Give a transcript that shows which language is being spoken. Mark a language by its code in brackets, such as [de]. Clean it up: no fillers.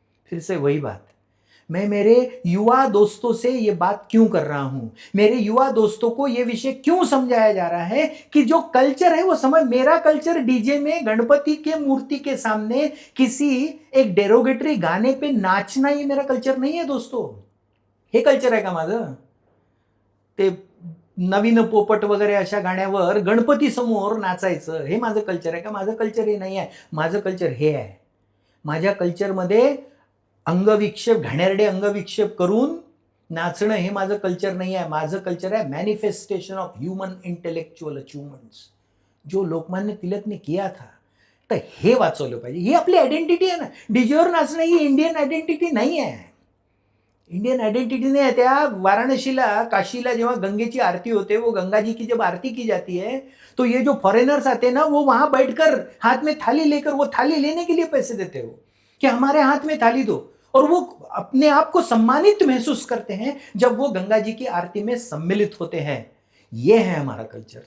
[hi] फिर से वही बात, मैं मेरे युवा दोस्तों से ये बात क्यों कर रहा हूं, मेरे युवा दोस्तों को ये विषय क्यों समझाया जा रहा है कि जो कल्चर है वो समझ. मेरा कल्चर डीजे में गणपति के मूर्ति के सामने किसी एक डेरोगेटरी गाने पे नाचना ये मेरा कल्चर नहीं है दोस्तों. [mr] हे कल्चर आहे का माझं? ते नवीन पोपट वगैरे अशा गाण्यावर गणपती समोर नाचायचं हे माझं कल्चर आहे का? माझं कल्चर हे नाही आहे. माझं कल्चर हे आहे. माझ्या कल्चरमध्ये अंगविक्षेप, घाणेरडे अंगविक्षेप करून नाचणं हे माझं कल्चर नाही आहे. माझं कल्चर आहे [en] manifestation of human intellectual achievements, [hi] जो लोकमान्य तिलक ने किया था. [mr] तर हे वाचवलं पाहिजे. ही आपली आयडेंटिटी आहे ना. डीजेवर नाचणं ही इंडियन आयडेंटिटी नाही आहे. [hi] इंडियन आइडेंटिटी नहीं है. [mr] त्या वाराणसीला, काशीला जेव्हा गंगेची आरती होते, [hi] वो गंगा जी की जब आरती की जाती है तो ये जो फॉरेनर्स आते हैं ना, वो वहां बैठकर हाथ में थाली लेकर वो थाली लेने के लिए पैसे देते हो कि हमारे हाथ में थाली दो. और वो अपने आप को सम्मानित महसूस करते हैं जब वो गंगा जी की आरती में सम्मिलित होते हैं. ये है हमारा कल्चर.